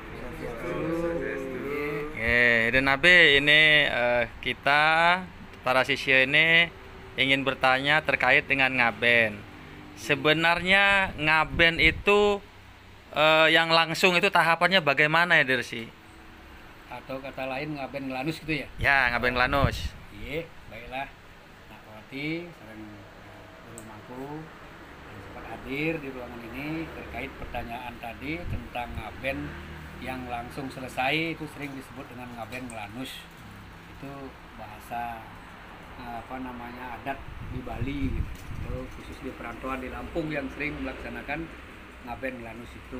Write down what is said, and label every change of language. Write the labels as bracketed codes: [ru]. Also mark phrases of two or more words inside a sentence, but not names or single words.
[id] Ida Nabe, ini kita para siswa ini ingin bertanya terkait dengan ngaben. Sebenarnya ngaben itu yang langsung itu tahapannya bagaimana ya, Dersi? Atau kata lain ngaben ngelanus gitu ya? Ya, ngaben lanus. Iya, baiklah. Nah, Kawati sareng guru mangku yang sempat hadir di ruangan ini terkait pertanyaan tadi tentang ngaben yang langsung selesai, itu sering disebut dengan ngaben ngelanus. Itu bahasa adat di Bali gitu. Khusus di perantauan di Lampung yang sering melaksanakan ngaben ngelanus itu.